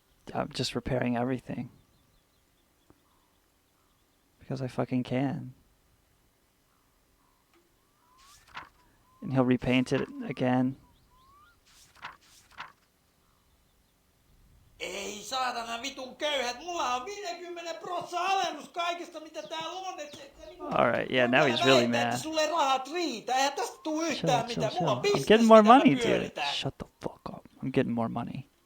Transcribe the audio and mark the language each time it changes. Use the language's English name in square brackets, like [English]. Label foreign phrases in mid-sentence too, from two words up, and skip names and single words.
[English] I'm just repairing everything. Because I fucking can. And he'll repaint it again. [Finnish] Ei saatana vitun köyhät, mulla on 50% alennus kaikesta mitä täällä on. [English] Alright, yeah, now he's really mad. [Finnish] Sulle rahat riitä, eihän tästä tuu yhtään [English] Chill, [Finnish] mitään. Mulla on [English] I'm business, getting more [Finnish] mitä mä [English] money, dude. [Finnish] pyöritän. [English] Shut the fuck up. I'm getting more money.